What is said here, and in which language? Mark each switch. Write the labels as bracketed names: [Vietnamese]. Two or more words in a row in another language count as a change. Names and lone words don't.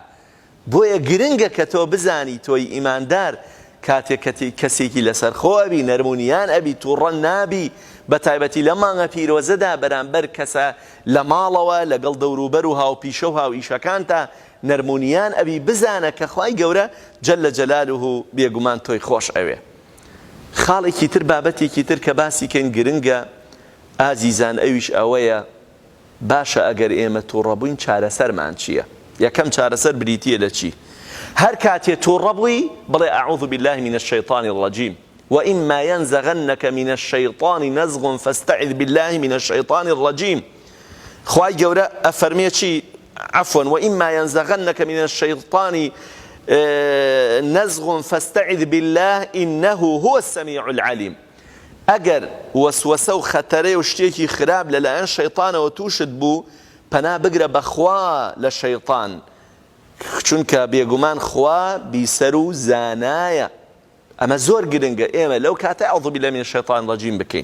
[Central Kurdish] بۆیە گرنگە کە تۆ بزانی تۆی ئیماندار کاتێک کەسێکی لەسەر خۆ ئەبی نەرمونیان ئەبی تووڕە نابی بە تایبەتی لە مانگە پیرۆزەدا بەرامبەر کەسە لە ماڵەوە لەگەڵ دەوروبەر و هاوپیشە و هاوئیشەکانتە نەرمونیان ئەبی بزانە کە خوای گەورە [Arabic] جەلە جەلالوه [Central Kurdish] بێگومان تۆی خۆش ئەوێ. خاڵێکی تر بابەتێکی تر کە باسی کەین گرنگە ئازیزان ئەویش ئەوەیە باشە ئەگەر ئێمە تووڕەبووین چارەسەرمان چییە؟ یەکەم چارەسەر بریتیە لە چی؟ هەر کاتێ تووڕەبووی بڵێ [Arabic] أعوذ بالله من الشيطان الرجيم وإما ينزغنك من الشيطان نزغ فاستعذ بالله من الشيطان الرجيم. [Central Kurdish] خوای گەورە ئەفەرمێ چی؟ [Arabic] عفوا وإما ينزغنك من الشيطان نزغ فاستعذ بالله إنه هو السميع العليم. [Central Kurdish] ئەگەر وەسوەسە و خەتەرەی و شتێکی خراپ لەلایەن شەیطانەوە تووشت بوو پەنا بگرە بەخوا لە شەیطان چونکە بێگومان خوا بیسەر و زانایە. ئەمە زۆر گرنگە ئێمە لەو کاتە [Arabic] ئەعوذ بالله من الشەیطان الرەجیم [Central Kurdish] بکەین.